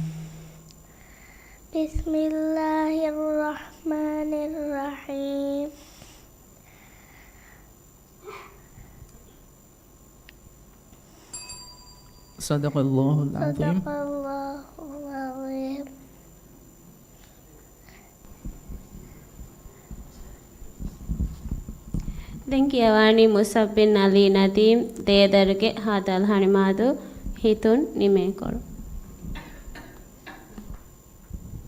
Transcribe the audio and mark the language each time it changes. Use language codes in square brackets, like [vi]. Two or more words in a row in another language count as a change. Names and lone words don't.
[ar] بسم الله الرحمن الرحيم. صدق الله العظيم. صدق الله العظيم. [si] දැන් කියවන්නේ මුසබ්බින් අලි නදීම් දේදරගේ හාදල් හනිමාදු හිතුන් නිමේ කරු.